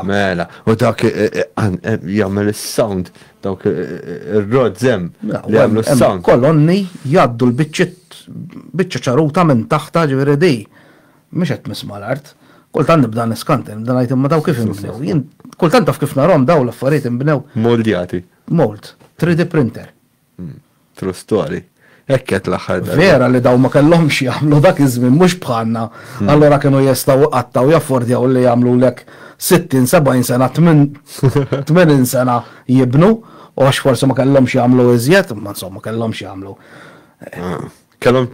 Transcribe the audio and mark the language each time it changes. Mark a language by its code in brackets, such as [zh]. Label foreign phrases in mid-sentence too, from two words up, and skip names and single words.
[mt] Mela, u dak jagħmel is-sound dawk ir-rod żemm li jagħmlu s-sound. Kolonni jgħaddu l-biċċa ċaruta minn taħta ġifieri di. Mhux qed misma' l-art. Kultant nibda niskanten, nibda ngħid imma daw kif inbnew. Jien kultant taf kif narhom daw l-affarijiet inbnew. Moldjati. [en] Mold, 3D printer. True story. [mt] Hekk qed l-aħħar. Vera li daw ma kellhomx jagħmlu dak iż-żmien mhux bħalna. Allura kienu jistgħu qattaw jaffordjaw li jagħmlu lek 60-70 sena 80 sena jibnu u għax forsi ma kellhomx jagħmlu iżjed, ma insomma kellhomx jagħmlu. Kellhom